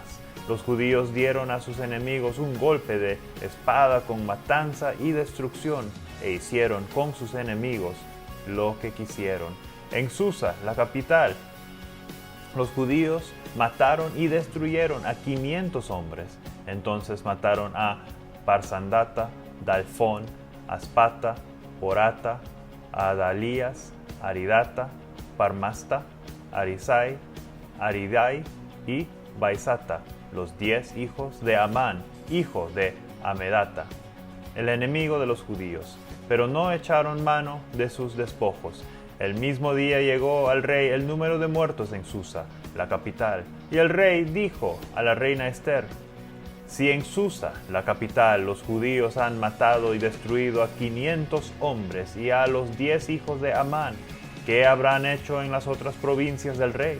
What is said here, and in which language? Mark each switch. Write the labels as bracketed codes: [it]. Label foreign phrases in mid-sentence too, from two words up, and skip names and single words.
[es] Los judíos dieron a sus enemigos un golpe de espada con matanza y destrucción, e hicieron con sus enemigos lo que quisieron. En Susa, la capital, los judíos mataron y destruyeron a 500 hombres. Entonces mataron a Parsandata, Dalfón, Aspata, Porata, a Adalías, Aridata, Parmasta, Arisai, Aridai y Baisata, los 10 hijos de Amán, hijo de Amedata, el enemigo de los judíos, pero no echaron mano de sus despojos. El mismo día llegó al rey el número de muertos en Susa, la capital, y el rey dijo a la reina Esther: si en Susa, la capital, los judíos han matado y destruido a 500 hombres y a los 10 hijos de Amán, ¿qué habrán hecho en las otras provincias del rey?